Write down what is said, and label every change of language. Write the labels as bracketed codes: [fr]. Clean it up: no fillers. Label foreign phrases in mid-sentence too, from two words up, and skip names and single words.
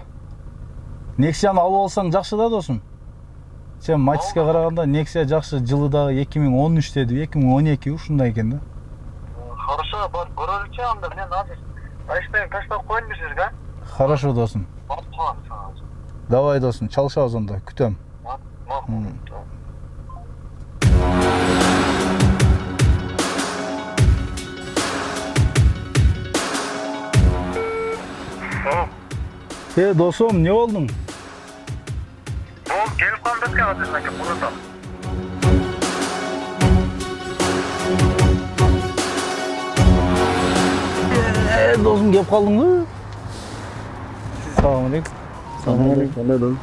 [ky] Nexia-ны алып алсаң жакшы да досум. Сен матчка караганда Nexia жакшы, жылы дагы 2013 деди, 2012 ушундай экен да. Хорошо, бар көрөлүчү анда, мен азыр таштап коеюн бир жерге. Хорошо досум. Барып калам сага. Давай досым, чалышабыз онда, күтөм. Досым, не болдуң? Келип калдым экен азыр ака, бурата. Досым, келип калдыңбы? Салам алейкум. Салам алейкум. Кандай досым?